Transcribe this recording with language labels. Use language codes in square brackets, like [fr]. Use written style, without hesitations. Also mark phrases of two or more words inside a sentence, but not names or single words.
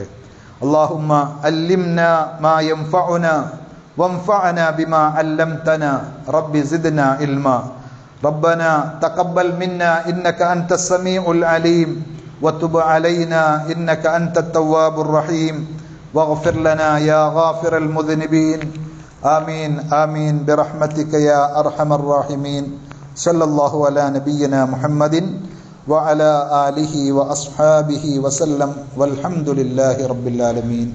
[ar] اللهم علمنا ما ينفعنا وانفعنا بما علمتنا ربي زدنا علما ربنا تقبل منا إنك أنت السميع العليم وتب علينا إنك أنت التواب الرحيم واغفر لنا يا غافر المذنبين آمين آمين برحمتك يا أرحم الراحمين. صلى الله على نبينا محمد وعلى آله وأصحابه وسلم والحمد لله رب العالمين.